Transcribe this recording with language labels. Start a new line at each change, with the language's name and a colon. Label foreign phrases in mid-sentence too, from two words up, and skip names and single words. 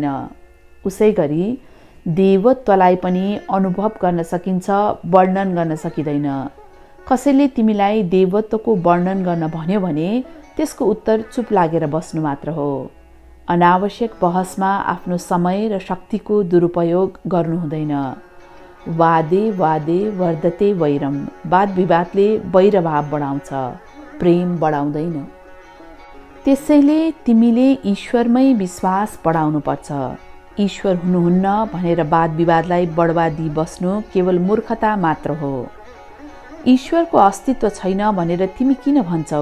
Nepali: उसै गरी देवत्वलाई पनि अनुभव गर्न सकिन्छ, वर्णन गर्न सकिँदैन। कसैले तिमीलाई देवत्वको वर्णन गर्न भन्यो भने त्यसको उत्तर चुप लागेर बस्नु मात्र हो। अनावश्यक बहसमा आफ्नो समय र शक्तिको दुरुपयोग गर्नु हुँदैन।
Sanskrit: वादे वादे वर्धते वैरम,
Nepali: वाद विवादले वैरभाव बढाउँछ, प्रेम बढाउँदैन। त्यसैले तिमीले ईश्वरमै विश्वास बढाउनु पर्छ। ईश्वर हुनुहुन्न भनेर वाद विवादलाई बढावा दिई बस्नु केवल मूर्खता मात्र हो। ईश्वरको अस्तित्व छैन भनेर तिमी किन भन्छौ?